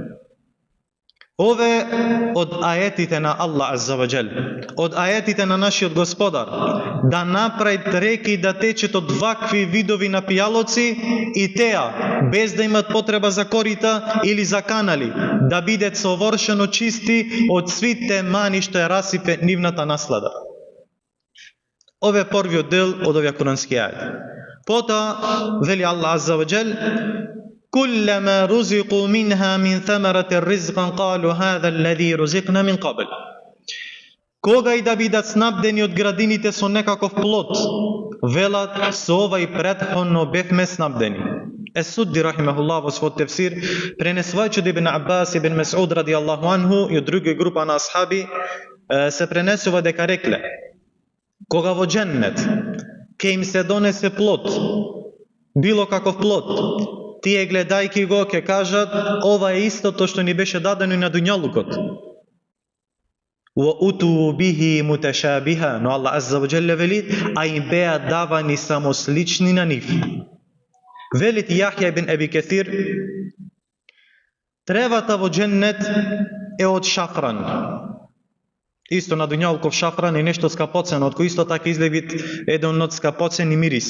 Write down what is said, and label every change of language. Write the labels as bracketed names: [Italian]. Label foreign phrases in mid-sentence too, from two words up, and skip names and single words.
[Macedonian] Ове од аетите на [Arabic] الله عز وجل, [Macedonian] од аетите на нашиот Господар, да направи реки да течат од вакви видови на пијалоци и теа, без да имат потреба за корита или за канали, да бидат совршено чисти од свите мани што ја расипе нивната наслада. Ове е првиот дел од овој курански ает. Потоа вели [Arabic] الله عز وجل: كلما رزقوا منها من ثمرة رزقا قالوا هذا الذي رزقنا من قبل. [Macedonian] Кога и да бидат снабдени од градините со некаков плод, велат со овај претходно бевме снабдени. Ес-Судди рахимахуллах во својот тефсир, пренесувајќи од Ибн Аббас, Ибн Месуд [Arabic] رضي الله عنه [Macedonian] и од други група на асхаби, се пренесува дека рекле: кога во џеннет ке им се донесе плод, било каков плод, тие гледајки го ќе кажат: ова е истото што ни беше дадено и на дуњалукот. [Arabic] وَأُتُوا بِهِ مُتَشَابِهًا. [Macedonian] Но [Arabic] الله عز وجل [Macedonian] вели: а им беа давани само слични на нив. Велит Јахја ибн Еби Кесир: тревата во џеннет е од шафран. Исто на дуњалуков шафран е нешто скапоцено, од кој исто така излеви еден од скапоцени мириси.